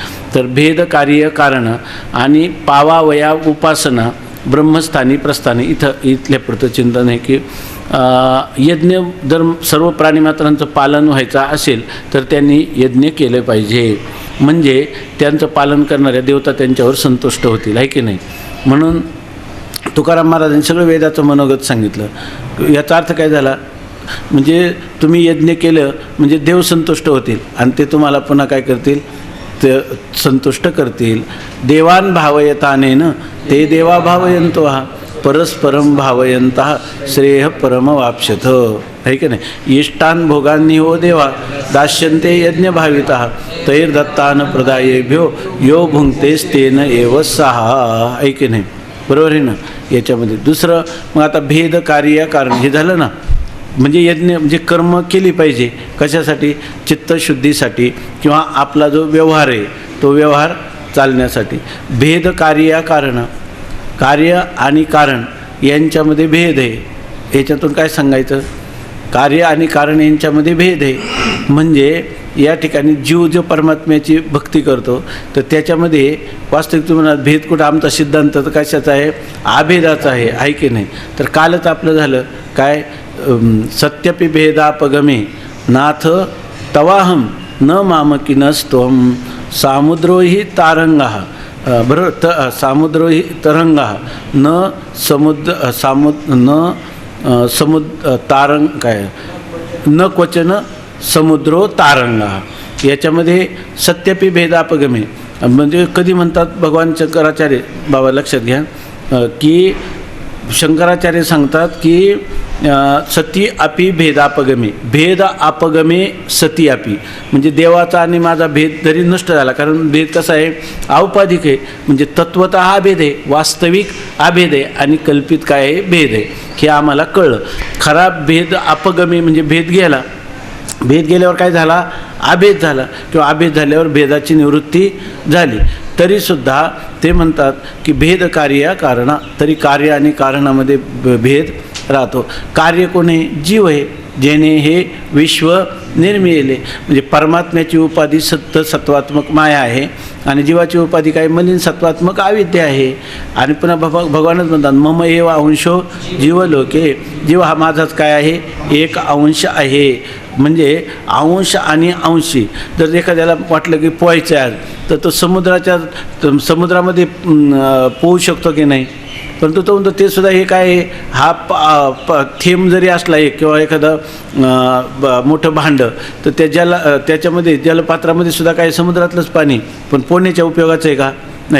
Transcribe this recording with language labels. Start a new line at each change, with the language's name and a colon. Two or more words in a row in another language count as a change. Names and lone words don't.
Marathi: तर भेद कार्य कारण आणि पावावया उपासना, ब्रह्मस्थानी प्रस्थानी, इथल्या पुरतं चिंतन आहे की यज्ञ जर सर्व प्राणीमात्रांचं पालन व्हायचं असेल तर त्यांनी यज्ञ केले पाहिजे, म्हणजे त्यांचं पालन करणाऱ्या देवता त्यांच्यावर संतुष्ट होतील, आहे की नाही. म्हणून तुकाराम महाराजांनी सगळं वेदाचं मनोगत सांगितलं. याचा अर्थ काय झाला, म्हणजे तुम्ही यज्ञ केलं म्हणजे देव संतुष्ट होतील आणि ते तुम्हाला पुन्हा काय करतील, ते संतुष्ट करतील.
Sanskrit: देवान भावयतानेन ते देवा भावयंतो हा, परस्परम भावयंतः श्रेय परम वाप्स्यथ,
Marathi: आहे की नाही.
Sanskrit: इष्टान भोगांनी हो देवा दास्यन्ते यज्ञ भावितः, तैर्दत्तान प्रदायेभ्यो यो भुंक्तेस्तेन एव सहा,
Marathi: आहे की नाही. बरोबर आहे ना. याच्यामध्ये दुसरं मग आता भेद कार्य कारण हे झालं ना, म्हणजे यज्ञ म्हणजे कर्म केली पाहिजे कशासाठी, चित्तशुद्धीसाठी किंवा आपला जो व्यवहार आहे तो व्यवहार चालण्यासाठी. भेद कार्य कारण, कार्य आणि कारण यांच्यामध्ये भेद आहे. याच्यातून काय सांगायचं, कार्य आणि कारण यांच्यामध्ये भेद आहे. म्हणजे या ठिकाणी जीव जो परमात्म्याची भक्ती करतो तर त्याच्यामध्ये वास्तविक तुम्हाला भेद कुठं, आमचा सिद्धांत तर कशाचा आहे, आभेदाचा आहे की नाही. तर कालच आपलं झालं काय,
Sanskrit: सत्यपि भेदापगमे नाथ तवाहम न मामकिनस्त्वं, सामुद्रोही तारंगा, बरोबर, सामुद्रोही तरंगा न समुद्र तारंग काय न क्वचन समुद्रो तारंगा.
Marathi: याच्यामध्ये
Sanskrit: सत्यपि भेदापगमे
Marathi: म्हणजे कधी म्हणतात भगवान शंकराचार्य, बाबा लक्षात घ्या की शंकराचार्य सांगतात की
Sanskrit: सती अपि भेदापगमे, भेद अपगमे सती अपि,
Marathi: म्हणजे देवाचा आणि माझा भेद जरी नष्ट झाला, कारण भेद कसा आहे, औपाधिक आहे, म्हणजे तत्वतः हा भेद आहे, वास्तविक अभेद आहे आणि कल्पित काय आहे, भेद आहे, हे आम्हाला कळलं. खरा भेद अपगमे म्हणजे भेद गेला, भेद गेल्यावर काय झाला, अभेद झाला, किंवा अभेद झाल्यावर भेदाची निवृत्ती झाली. तरीसुद्धा ते म्हणतात की भेद कार्य कारणा, तरी कार्य आणि कारणामध्ये भेद राहतो. कार्य कोणी, जीव आहे, जेणे हे विश्व निर्मिले, म्हणजे परमात्म्याची उपाधी सत्वात्मक माया आहे आणि जीवाची उपाधी काय, मलिन सत्वात्मक अविद्या आहे. आणि पुन्हा भगवानच म्हणतात
Sanskrit: मम एव अंशो जीवलोके,
Marathi: जीव हा माझाच काय आहे, एक अंश आहे. म्हणजे अंश आणि अंशी, जर एखाद्याला वाटलं की पोहायचं आहे तर तो समुद्रामध्ये पोहू शकतो की नाही, परंतु तो म्हणतो ते सुद्धा हे काय आहे, हा थेंब जरी असला एक किंवा एखादं मोठं भांडं, तर त्याच्यामध्ये जलपात्रामध्ये सुद्धा काय, समुद्रातलंच पाणी, पण पोहण्याच्या उपयोगाचं आहे का, नाही.